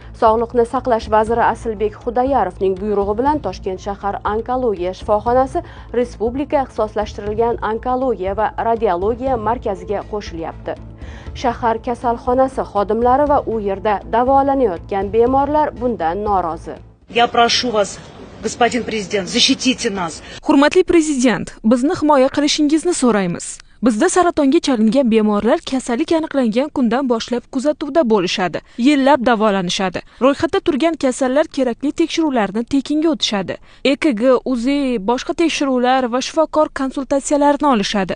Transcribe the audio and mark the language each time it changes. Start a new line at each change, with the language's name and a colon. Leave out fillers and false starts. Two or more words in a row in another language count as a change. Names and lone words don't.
Uzbek: Sog'liqni saqlash vaziri Asilbek Xudayarovning buyrug'i bilan Toshkent shahar onkologiya shifoxonasi respublika ixtisoslashtirilgan onkologiya va radiologiya markaziga qo'shilyapti. Shahar kasalxonasi xodimlari va u yerda davolanayotgan bemorlar bundan norozi.
Russian: Я прошу вас, господин президент, защитите нас.
Uzbek: Hurmatli prezident, bizni himoya qilishingizni so'raymiz. Bizda saratonga chalingan bemorlar kasallik aniqlangan kundan boshlab kuzatuvda bo'lishadi, yillab davolanishadi. Ro'yxatda turgan kasallar kerakli tekshiruvlarni tekinga o'tishadi. EKG, UZI, boshqa tekshiruvlar va shifokor konsultatsiyalarini olishadi.